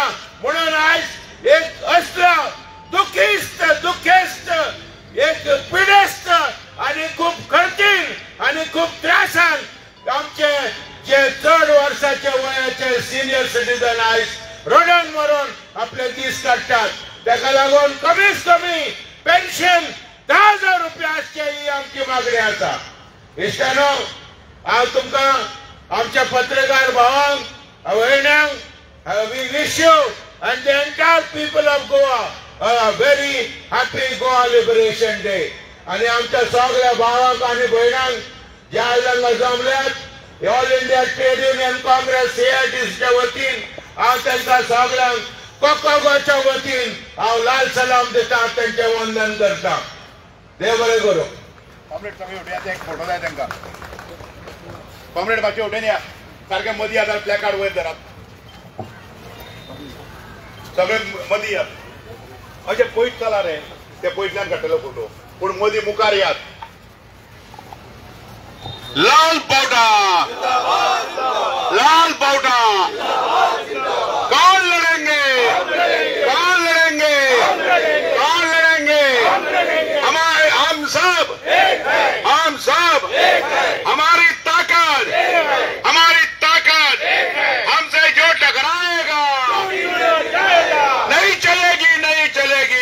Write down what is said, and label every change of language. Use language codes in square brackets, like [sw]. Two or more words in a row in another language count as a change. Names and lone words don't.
[kok] म्हणून आयज एक असलो दुखेस्त एक पिडेस्त आनी खूब कठीण आनी खूब त्रासान आमचे जे चड वर्साचे वयाचे सिनियर सिटीजन आयज रोडान मरून आपले दीस काडटात, ताका लागून कमीत कमी पेन्शन 10,000 रुपया आसचे, ही आमची मागणी आसा। इश्टानो, हांव तुमकां आमच्या पत्रकार भावांक भयण्यांक [en] we wish you and the entire people of Goa a very happy Goa Liberation Day। [kok] आणि आमच्या सगळ्या भावांक आणि भयणांक जे आयज हांगा जमल्यात ऑल इंडिया ट्रेड युनियन काँग्रेस AITच्या वतीन हांव तांकां सगळ्यांक कोकोगोच्या वतीन हांव लाल सलाम दिता, तांचे वंदन करता। देव बरें करूं। कॉम्रेड सगळे उठयाचे एक फोटो जाय तांकां। कॉम्रेड मातशे उठून या, सारखे मदीं येतात, प्लॅकार्ड वयर धरात, सगळे मदीं यात। अशें पयस चला रे, ते पयसल्यान काडटलो फोटो, पूण मदीं मुखार यात। [hi] लाल पावटा, लाल पावटा, कौन लड़ेंगे, कौन लड़ेंगे, कौन लड़ेंगे, हमारे हम सब हमारी ताकत हमसे जो टकराएगा नहीं चलेगी, नहीं चलेगी।